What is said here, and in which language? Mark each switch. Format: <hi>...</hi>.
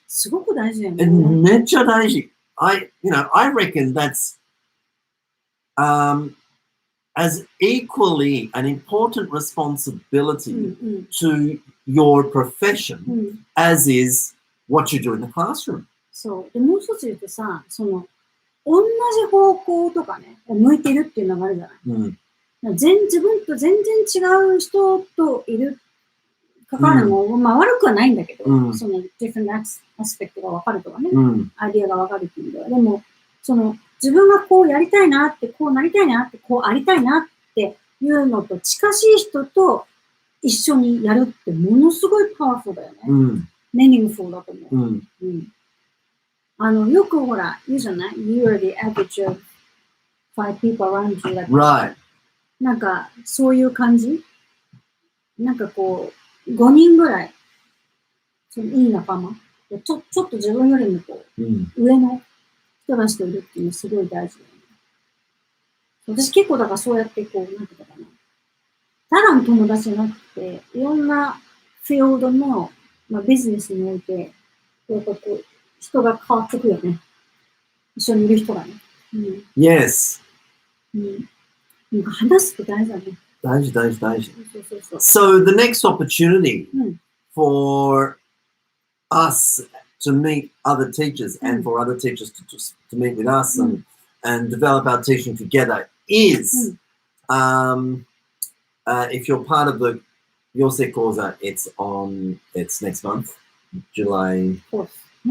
<ja>すごく大事だよね。めっちゃ大事。</ja> <en>I reckon that's as equally an important responsibility to your profession as is what you do in the classroom.</en> <ja>そう。で、もう一つ言うとさ、その、同じ方向とかね、向いてるっていうのがあるじゃない。自分と全然違う人といる、関わるのも、まあ悪くはないんだけど、その、</ja> <en>different aspect</en> <ja>が分かるとかね、アイディアが分かるっていう意味では。でも、その、自分がこうやりたいなって、こうなりたいなって、こうありたいなっていうのと近しい人と一緒にやるってものすごいパワフルだよね。 meaningful だと思う。よくほら、言うじゃない</ja> <en>?You are the average of 5 people around you. Right.</en> <ja>なんか、そういう感じなんかこう、5人ぐらい、そのいい仲間。ちょっと自分よりもこう、上の人たちといるっていうのすごい大事だよね。私結構だからそうやってこう、なんていうのかな。ただの友達じゃなくて、いろんなフィールドの、まあ、ビジネスにおいて、やっぱこう、人が変わってくよね。一緒にいる人がね。</ja> <en>Yes.</en> <ja>なんか話すと大事だね。大事。</ja> <en>So the next opportunity for us to meet other teachers and for other teachers to meet with us and develop our teaching together is if you're part of the Yosei Koza, it's next month, July 4th.</en>